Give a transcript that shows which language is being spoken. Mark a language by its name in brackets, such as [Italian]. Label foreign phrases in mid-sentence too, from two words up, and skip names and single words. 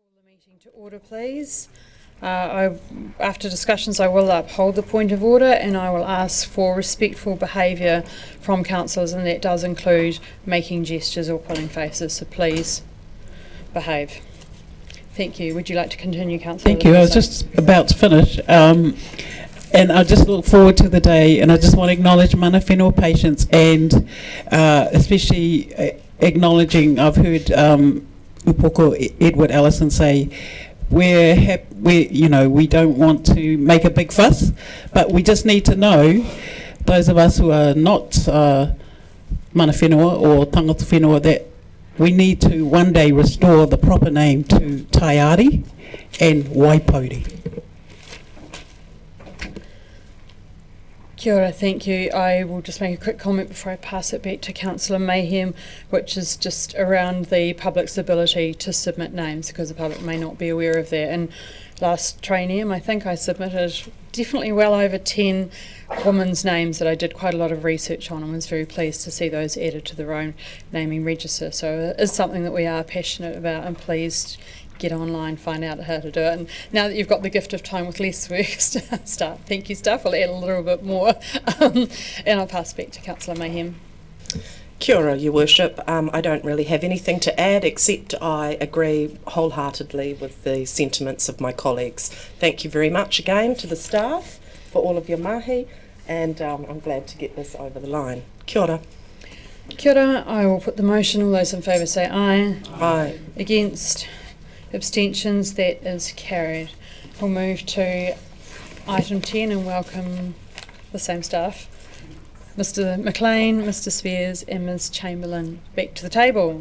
[English] Meeting to order, please. After discussions, I will uphold the point of order and I will ask for respectful behaviour from councillors, and that does include making gestures or pulling faces, so please behave. Thank you. Would you like to continue, Councillor? Thank you. I was just about to finish. And I just look forward to the day, and I just want to acknowledge [Māori] mana whenua [English] patients, and especially acknowledging, I've heard Upoko Edward Allison say, we don't want to make a big fuss, but we just need to know, those of us who are not [Māori] mana whenua [English] or [Māori] tangata whenua, [English] that we need to one day restore the proper name to Taiari and Waipauri. [Māori] Kia ora, [English] thank you. I will just make a quick comment before I pass it back to Councillor Mayhem, which is just around the public's ability to submit names, because the public may not be aware of that. And last Trainium, I think I submitted definitely well over 10 women's names that I did quite a lot of research on, and was very pleased to see those added to their own naming register. So it is something that we are passionate about, and pleased get online, find out how to do it. And now that you've got the gift of time with less work, start. Thank you, staff. I'll add a little bit more. And I'll pass back to Councillor Mayhem. [Māori] Kia ora, [English] Your Worship. I don't really have anything to add, except I agree wholeheartedly with the sentiments of my colleagues. Thank you very much again to the staff for all of your mahi, and I'm glad to get this over the line. [Māori] Kia ora. Kia ora. [English] I will put the motion. All those in favour say aye. Aye. Against? Abstentions? That is carried. We'll move to item 10 and welcome the same staff. Mr McLean, Mr Spears and Ms Chamberlain back to the table.